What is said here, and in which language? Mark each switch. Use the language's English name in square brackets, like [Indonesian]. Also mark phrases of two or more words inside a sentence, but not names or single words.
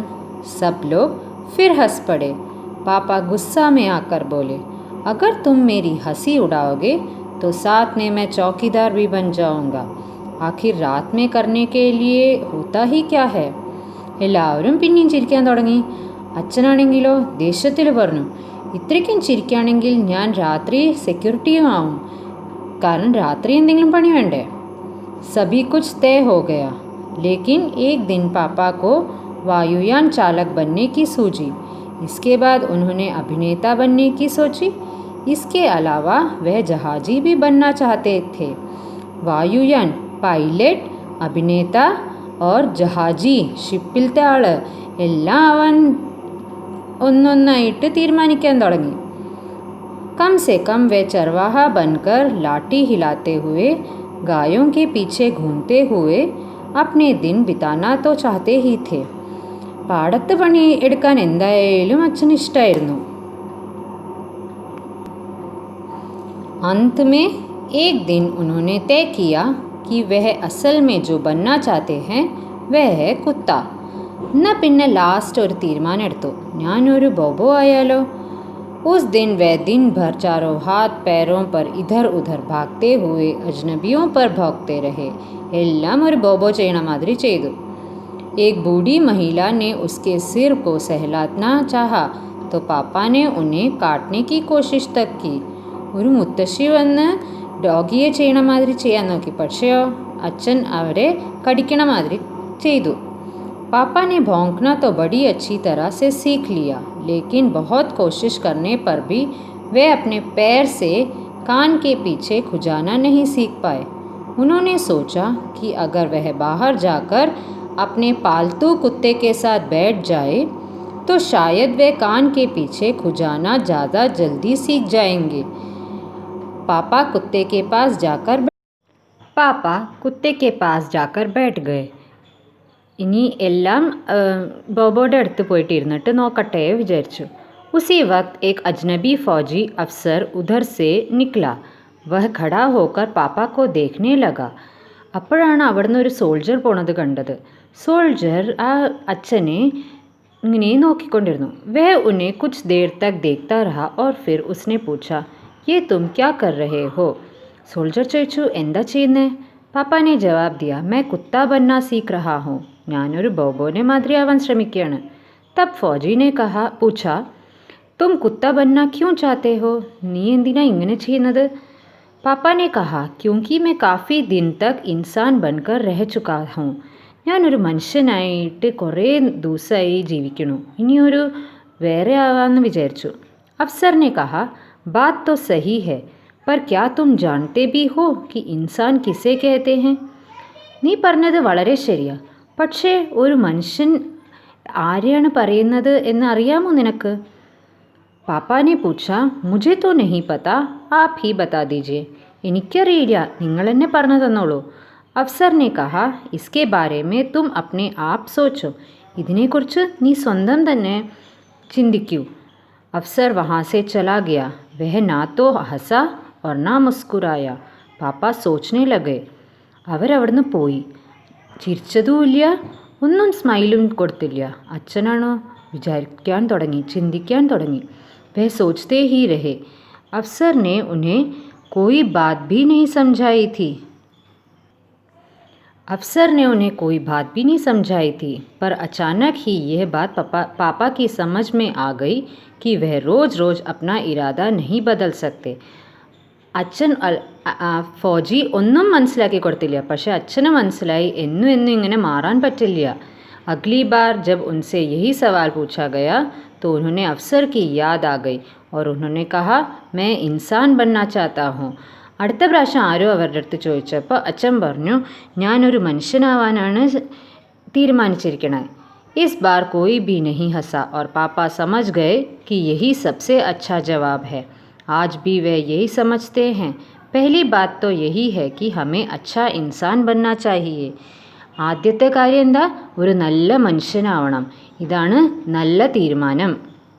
[Hindi] सब लोग फिर हंस पड़े. पापा गुस्सा में आकर बोले, अगर तुम मेरी हंसी उड़ाओगे तो साथ में मैं चौकीदार भी बन जाऊंगा. आखिर रात में करने के लिए होता ही क्या है. [Malayalam] എല്ലാവരും പിന്നെയും ചിരിക്കാൻ തുടങ്ങി. അച്ഛനാണെങ്കിലോ ദേഷ്യത്തിൽ പറഞ്ഞു, ഇത്രയ്ക്കും ചിരിക്കുകയാണെങ്കിൽ ഞാൻ രാത്രി സെക്യൂരിറ്റിയും ആവും, കാരണം രാത്രി എന്തെങ്കിലും പണി വേണ്ടേ. [Hindi] सभी कुछ तय हो गया, लेकिन एक दिन पापा को वायुयान चालक बनने की सूझी. इसके बाद उन्होंने अभिनेता बनने की सोची. इसके अलावा वह जहाजी भी बनना चाहते थे. वायुयान पायलट, अभिनेता और जहाजी [Malayalam] ഷിപ്പിലത്തെ ആള് എല്ലാം അവൻ ഒന്നൊന്നായിട്ട് തീരുമാനിക്കാൻ തുടങ്ങി. [Hindi] कम से कम वे चरवाहा बनकर लाठी हिलाते हुए गायों के पीछे घूमते हुए अपने दिन बिताना तो चाहते ही थे. [Malayalam] പാടത്ത് പണി എടുക്കാൻ എന്തായാലും അച്ഛന് ഇഷ്ടമായിരുന്നു. [Hindi] अंत में एक दिन उन्होंने तय किया कि वह असल में जो बनना चाहते हैं वह है कुत्ता. [Malayalam] എന്നാൽ പിന്നെ ലാസ്റ്റ് ഒരു തീരുമാനം എടുത്തു, ഞാനൊരു ബോബോ ആയാലോ. [Hindi] उस दिन वह दिन भर चारों हाथ पैरों पर इधर उधर भागते हुए अजनबियों पर भौंकते रहे. [Malayalam] എല്ലാം ഒരു ബോബോ ചെയ്യണ മാതിരി ചെയ്തു. [Hindi] एक बूढ़ी महिला ने उसके सिर को सहलाना चाहा तो पापा ने उन्हें काटने की कोशिश तक की. [Malayalam] ഒരു മുത്തശ്ശി വന്ന് ഡോഗിയെ ചെയ്യണ മാതിരി ചെയ്യാൻ നോക്കി, പക്ഷെയോ അച്ഛൻ അവരെ കടിക്കണ മാതിരി ചെയ്തു. [Hindi] पापा ने भौंकना तो बड़ी अच्छी तरह से सीख लिया, लेकिन बहुत कोशिश करने पर भी वे अपने पैर से कान के पीछे खुजाना नहीं सीख पाए. उन्होंने सोचा कि अगर वह बाहर जाकर अपने पालतू कुत्ते के साथ बैठ जाए तो शायद वे कान के पीछे खुजाना ज़्यादा जल्दी सीख जाएंगे. पापा कुत्ते के पास जाकर बैठ गए. [Malayalam] ഇനി എല്ലാം ബോബോയുടെ അടുത്ത് പോയിട്ട് ഇരുന്നിട്ട് നോക്കട്ടെ വിചാരിച്ചു. [Hindi] उसी वक्त एक अजनबी फौजी अफसर उधर से निकला. वह खड़ा होकर पापा को देखने लगा. [Malayalam] അപ്പോഴാണ് അവിടുന്ന് ഒരു സോൾജർ പോണത് കണ്ടത്. സോൾജർ ആ അച്ഛനെ ഇങ്ങനെ നോക്കിക്കൊണ്ടിരുന്നു. [Hindi] वह उन्हें कुछ देर तक देखता रहा और फिर उसने पूछा, ये तुम क्या कर रहे हो? [Malayalam] സോൾജർ ചോദിച്ചു, എന്താ ചെയ്യുന്നേ? [Hindi] पापा ने जवाब दिया, मैं कुत्ता बनना सीख रहा हूँ. [Malayalam] ഞാനൊരു ബോബോനെ മാതിരിയാവാൻ ശ്രമിക്കുകയാണ്. [Hindi] तब फौजी ने पूछा, तुम कुत्ता बनना क्यों चाहते हो? [Malayalam] നീ എന്തിനാ ഇങ്ങനെ ചെയ്യുന്നത്? [Hindi] पापा ने कहा, क्योंकि मैं काफ़ी दिन तक इंसान बनकर रह चुका हूँ. [Malayalam] ഞാനൊരു മനുഷ്യനായിട്ട് കുറേ ദിവസമായി ജീവിക്കണു, ഇനിയൊരു വേറെ ആവാമെന്ന് വിചാരിച്ചു. [Hindi] अफसर ने कहा, बात तो सही है, पर क्या तुम जानते भी हो कि इंसान किसे कहते हैं? [Malayalam] നീ പറഞ്ഞത് വളരെ ശരിയാ, പക്ഷേ ഒരു മനുഷ്യൻ ആരെയാണ് പറയുന്നത് എന്ന് അറിയാമോ നിനക്ക്? [Hindi] पापा ने पूछा, मुझे तो नहीं पता, आप ही बता दीजिए. [Malayalam] എനിക്കറിയില്ല, നിങ്ങൾ എന്നെ പറഞ്ഞു തന്നോളൂ. [Hindi] अफसर ने कहा, इसके बारे में तुम अपने आप सोचो. [Malayalam] ഇതിനെക്കുറിച്ച് നീ സ്വന്തം തന്നെ ചിന്തിക്കൂ. [Hindi] अफसर वहाँ से चला गया. वह ना तो हंसा और ना मुस्कुराया. पापा सोचने लगे. [Malayalam] അവരവിടുന്ന് പോയി. ചിരിച്ചതുമില്ല, ഒന്നും സ്മൈലും കൊടുത്തില്ല. അച്ഛനാണോ വിചാരിക്കാൻ തുടങ്ങി, ചിന്തിക്കാൻ തുടങ്ങി. [Hindi] वह सोचते ही रहे. अफसर ने उन्हें कोई बात भी नहीं समझाई थी. पर अचानक ही यह बात पापा की समझ में आ गई कि वह रोज़ रोज़ अपना इरादा नहीं बदल सकते. [Malayalam] അച്ഛൻ ഫൗജി ഒന്നും മനസ്സിലാക്കി കൊടുത്തില്ല, പക്ഷെ അച്ഛന് മനസ്സിലായി എന്നും എന്നും ഇങ്ങനെ മാറാൻ പറ്റില്ല. [Hindi] अगली बार जब उनसे यही सवाल पूछा गया तो उन्होंने अफसर की याद आ गई और उन्होंने कहा, मैं इंसान बनना चाहता हूँ. [Malayalam] അടുത്ത പ്രാവശ്യം ആരോ അവരുടെ അടുത്ത് ചോദിച്ചപ്പോൾ അച്ഛൻ പറഞ്ഞു, ഞാനൊരു മനുഷ്യനാവാനാണ് തീരുമാനിച്ചിരിക്കണേ. [Hindi] इस बार कोई भी नहीं हंसा और पापा समझ गए कि यही सबसे अच्छा जवाब है. आज भी वे यही समझते हैं. पहली बात तो यही है कि हमें अच्छा इंसान बनना चाहिए. [Malayalam] ആദ്യത്തെ കാര്യം എന്താ? ഒരു നല്ല മനുഷ്യനാവണം. ഇതാണ് നല്ല തീരുമാനം.